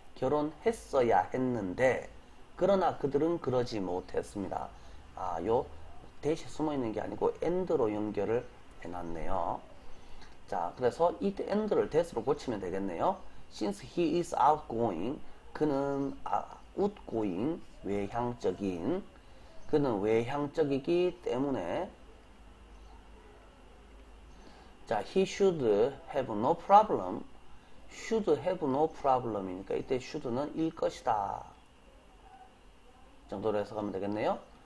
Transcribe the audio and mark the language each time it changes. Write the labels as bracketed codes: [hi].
[ko] 결혼했어야 했는데 그러나 그들은 그러지 못했습니다. 요 대시 숨어 있는 게 아니고 and로 연결을 해놨네요. 자, 그래서 이 and를 that으로 고치면 되겠네요. [en] Since he is outgoing, [ko] 그는 [en] outgoing, [ko] 외향적인, 그는 외향적이기 때문에 자, [en] he should have no problem. should have no problem [ko] 이니까 이때 should는 일 것이다 정도로 해석하면 되겠네요.